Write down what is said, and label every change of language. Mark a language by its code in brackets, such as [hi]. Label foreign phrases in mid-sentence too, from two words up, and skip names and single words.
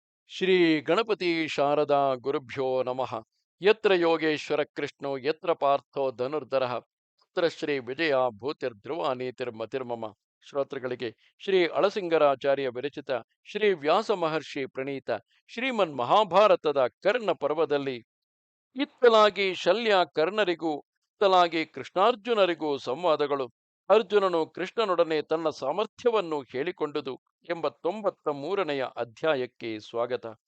[sa] ಶ್ರೀ ಗಣಪತಿ ಶಾರದಾ ಗುರುಭ್ಯೋ ನಮಃ. ಯತ್ರ ಯೋಗೇಶ್ವರ ಕೃಷ್ಣೋ ಯತ್ರ ಪಾರ್ಥೋ ಧನುರ್ಧರಃ ತತ್ರ ಶ್ರೀ ವಿಜಯ ಭೂತಿರ್ಧ್ರುವ ನೀತಿರ್ಮತಿರ್ಮಮ. [kn] ಶ್ರೋತೃಗಳಿಗೆ ಶ್ರೀ ಅಳಸಿಂಗರಾಚಾರ್ಯ ವಿರಚಿತ ಶ್ರೀ ವ್ಯಾಸ ಮಹರ್ಷಿ ಪ್ರಣೀತ ಶ್ರೀಮನ್ ಮಹಾಭಾರತದ ಕರ್ಣ ಪರ್ವದಲ್ಲಿ ಇತ್ತಲಾಗಿ ಶಲ್ಯ ಕರ್ಣರಿಗೂ ಇತ್ತಲಾಗಿ ಕೃಷ್ಣಾರ್ಜುನರಿಗೂ ಸಂವಾದಗಳು, ಅರ್ಜುನನು ಕೃಷ್ಣನೊಡನೆ ತನ್ನ ಸಾಮರ್ಥ್ಯವನ್ನು ಹೇಳಿಕೊಂಡುದು ಎಂಬ 93ನೆಯ ಅಧ್ಯಾಯಕ್ಕೆ ಸ್ವಾಗತ.